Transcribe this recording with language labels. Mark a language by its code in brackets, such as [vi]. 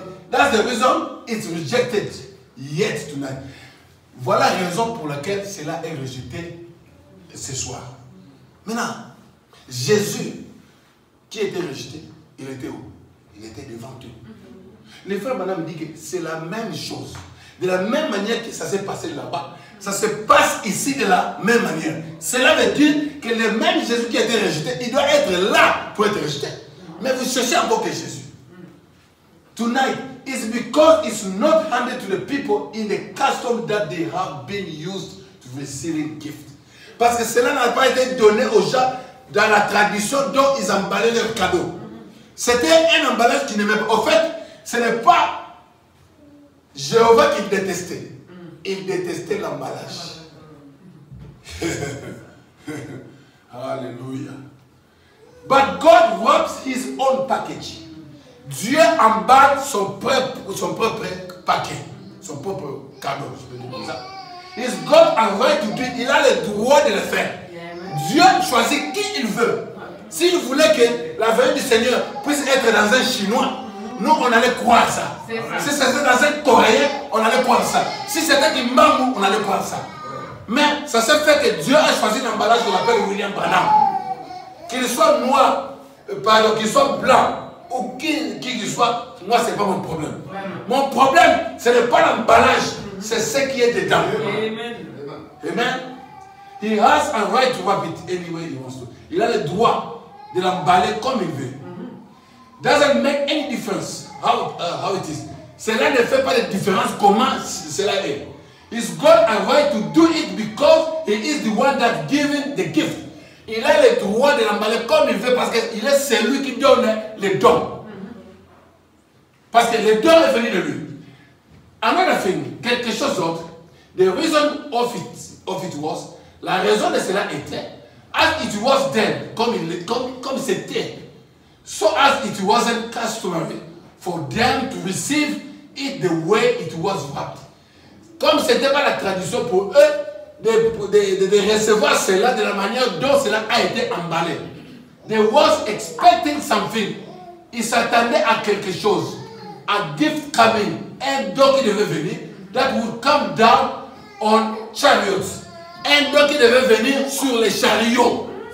[en] That's the reason it's rejected yet tonight. [fr] Voilà la raison pour laquelle cela est rejeté ce soir. Maintenant, Jésus, qui était rejeté, il était où? Il était devant eux. Les frères Branham dit que c'est la même chose. De la même manière que ça s'est passé là-bas, ça se passe ici de la même manière. Cela veut dire que le même Jésus qui a été rejeté, il doit être là pour être rejeté. Mais vous cherchez encore que Jésus. [en] Tonight, it's because it's not handed to the people in the custom that they have been used to receiving gift. [fr] Parce que cela n'a pas été donné aux gens dans la tradition dont ils emballaient leurs cadeaux. C'était un emballage qui n'aimait pas. En fait, ce n'est pas Jéhovah qui détestait. Il détestait l'emballage. Alléluia. [en] But God wraps his own package. [fr] Dieu emballe son propre paquet, son propre cadeau, je peux dire comme ça. [en] He's got a right to do it. [fr] Il a le droit de le faire. Dieu choisit qui il veut. S'il voulait que la venue du Seigneur puisse être dans un Chinois, nous on allait croire ça. Si c'était dans un Coréen, on allait croire ça. Si c'était un Mamou, on allait croire ça. Mais ça s'est fait que Dieu a choisi l'emballage qu'on appelle William Branham. Qu'il soit noir, pardon, qu'il soit blanc, ou qui qu'il soit, moi c'est pas mon problème. Mon problème, ce n'est pas l'emballage, c'est ce qui est dedans. Amen. Amen. [en] He has a right to wrap it any way he wants to. [fr] Il a le droit de l'emballer comme il veut. [en] Doesn't make any difference how it is. [fr] Cela ne fait pas de différence comment cela est. [en] He's got a right to do it because he is the one that given the gift. [fr] Il a le droit de l'emballer comme il veut parce qu'il est celui qui donne les dons. Parce que les dons est venu de lui. [en] Another thing, [fr] quelque chose d'autre. [en] The reason of it was [fr] La raison de cela était, [en] as it was then, [fr] comme c'était, [en] so as it wasn't customary for them to receive it the way it was wrapped. [fr] Comme ce n'était pas la tradition pour eux de recevoir cela de la manière dont cela a été emballé. [en] They was expecting something. [fr] Ils s'attendaient à quelque chose. [en] A gift coming. [fr] Un don qui devait venir. [en] That would come down on chariots. [fr] Un don qui devait venir sur les chariots.